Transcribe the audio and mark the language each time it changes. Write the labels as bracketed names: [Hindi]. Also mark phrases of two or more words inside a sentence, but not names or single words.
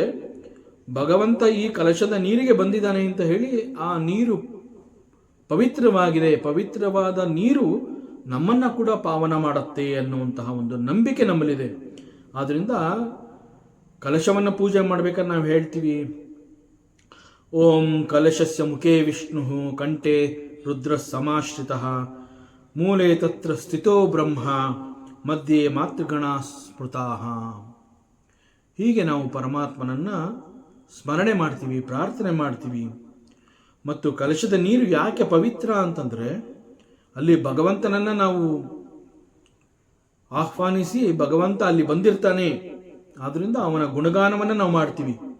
[Kannada] ಭಗವಂತ ಈ ಕಲಶದ ನೀರಿಗೆ ಬಂದಿದ್ದಾನೆ ಅಂತ ಹೇಳಿ ಆ ನೀರು ಪವಿತ್ರವಾಗಿದೆ, ಪವಿತ್ರವಾದ ನೀರು ನಮ್ಮನ್ನು ಕೂಡ ಪಾವನ ಮಾಡುತ್ತೆ ಅನ್ನುವಂತಹ ಒಂದು ನಂಬಿಕೆ ನಮ್ಮಲ್ಲಿದೆ. ಆದ್ದರಿಂದ ಕಲಶವನ್ನು ಪೂಜೆ ಮಾಡ್ಬೇಕಾದ್ರೆ ನಾವು ಹೇಳ್ತೀವಿ, [Sanskrit] ಓಂ ಕಲಶಸ್ಯ ಮುಖೇ ವಿಷ್ಣು ಕಂಠೆ ರುದ್ರ ಸಮಾಶ್ರಿತಃ ಮೂಲೆ ತತ್ರ ಸ್ಥಿತೋ ಬ್ರಹ್ಮ ಮಧ್ಯೆ ಮಾತೃಗಣ ಸ್ಮೃತಾಃ. [Kannada] ಹೀಗೆ ನಾವು ಪರಮಾತ್ಮನನ್ನು ಸ್ಮರಣೆ ಮಾಡ್ತೀವಿ, ಪ್ರಾರ್ಥನೆ ಮಾಡ್ತೀವಿ. ಮತ್ತು ಕಲಶದ ನೀರು ಯಾಕೆ ಪವಿತ್ರ ಅಂತಂದರೆ ಅಲ್ಲಿ ಭಗವಂತನನ್ನು ನಾವು ಆಹ್ವಾನಿಸಿ ಭಗವಂತ ಅಲ್ಲಿ ಬಂದಿರ್ತಾನೆ, ಆದ್ದರಿಂದ ಅವನ ಗುಣಗಾನವನ್ನು ನಾವು ಮಾಡ್ತೀವಿ.